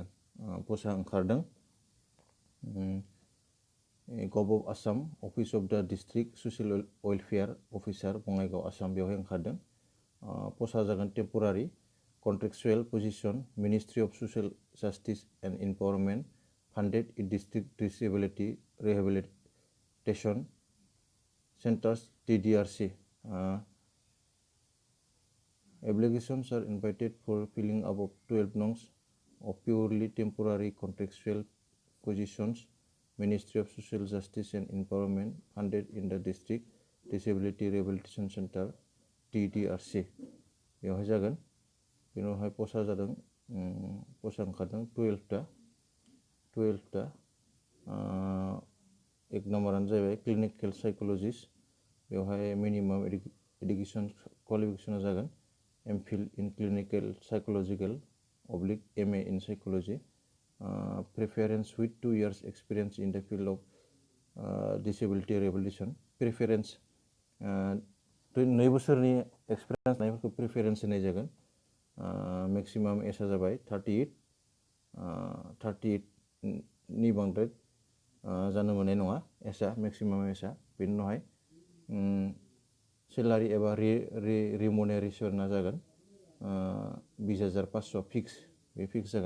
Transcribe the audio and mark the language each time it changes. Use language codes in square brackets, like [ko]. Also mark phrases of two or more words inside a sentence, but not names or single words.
[brx] पस्टआ ओंखारदों [en] Gov of Assam, Office of the District Social Welfare Officer, Bongaigaon, Assam, [brx] बेवहाय ओंखारदों। पस्टआ जागोन [en] temporary contractual position, Ministry of Social Justice and Empowerment, funded in District Disability Rehabilitation Centres, DDRC. Applications are invited for filling above 12 nongs of purely temporary contractual positions, Ministry of Social Justice and Empowerment, funded in the District Disability Rehabilitation Center, DDRC. [brx] बेवहाय जागोन। बेवहाय पस्टआ जादों पस्टआ ओंखारदों 12टा। एक नम्बरानो जाहैबाय [en] clinical psychologist. बेवहाय minimum education qualification जागोन MPhil in clinical psychological / MA in psychology, preference with 2 years experience in the field of disability rehabilitation. [brx] Preference 2 बोसोरनि एक्सपिरियेन्स थानायफोरखौ प्रिफारेन्स होनाय जागोन। [en] maximum age [brx] जाबाय 38 नि बांद्राय जानो मोननाय नङा एजआ, [en] maximum age. [brx] बेनि उनावहाय सेलारि एबा रिमोनेरेसना जागोन 20,500 फिक्स, बे फिक्स जागोन।